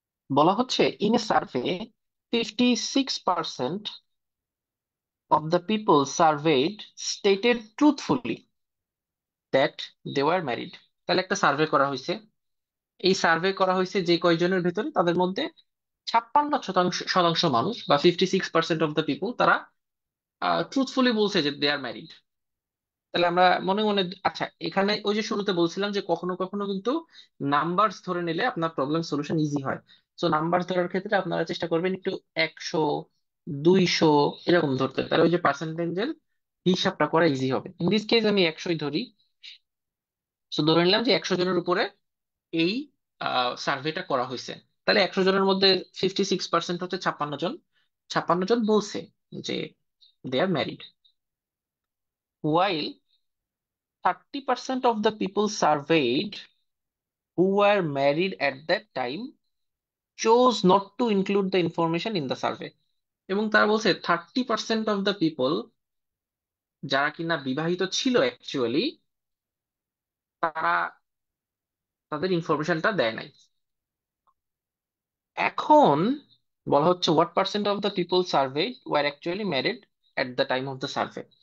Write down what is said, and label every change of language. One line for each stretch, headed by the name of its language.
Bangla: বলা হচ্ছে
English: In a survey 56% of the people surveyed stated truthfully that they were married।
Bangla: তাহলে একটা survey করা হয়েছে, এই সার্ভে করা হয়েছে যে কয়জনের ভেতরে, তাদের মধ্যে 56 শতাংশ মানুষ বা
English: 56% of the people
Bangla: তারা ট্রুথফুলি বলছে যে
English: They are married.
Bangla: তাহলে আমরা মনে মনে, আচ্ছা এখানে ওই যে শুরুতে বলছিলাম যে কখনো কখনো কিন্তু নাম্বারস ধরে নিলে আপনার প্রবলেম সলিউশন ইজি হয়। তো নাম্বার ধরার ক্ষেত্রে আপনারা চেষ্টা করবেন একটু 100, 200 এরকম ধরতে, তাহলে ওই যে পার্সেন্টেজের হিসাবটা করা ইজি হবে।
English: in this case
Bangla: আমি 100ই ধরি। তো ধরে নিলাম যে 100 জনের উপরে এই সার্ভেটা করা হয়েছে। তাহলে 100 জনের মধ্যে 56% হচ্ছে 56 জন। 56 জন বলছে যে
English: They are married, while 30% of the people surveyed who were married at that time chose not to include the information in the survey।
Bangla: এবং তারা বলছে
English: 30% of the people
Bangla: যারা কিনা বিবাহিত ছিল অ্যাকচুয়ালি, তারা তাদের ইনফরমেশনটা দেয় নাই। এখন বলা হচ্ছে
English: What percent of the people survey were actually married at the time of the survey.